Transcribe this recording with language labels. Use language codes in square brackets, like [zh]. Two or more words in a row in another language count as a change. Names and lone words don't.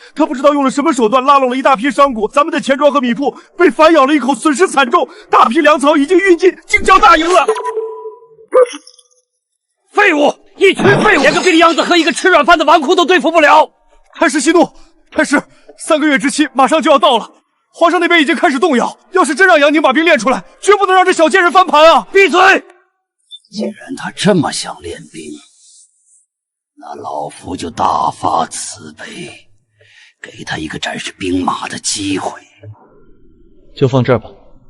[zh] 他不知道用了什么手段拉拢了一大批商贾，咱们的钱庄和米铺被反咬了一口，损失惨重。大批粮草已经运进京郊大营了。废物！一群废物，连个病秧子和一个吃软饭的纨绔都对付不了。太师息怒，太师，3个月之期马上就要到了，皇上那边已经開始動搖。要是真讓楊寧把兵練出來，絕不能讓這小賤人翻盤啊！閉嘴！既然他這麼想練兵，那老夫就大發慈悲，給他一個展示兵馬的機會。就放這兒吧。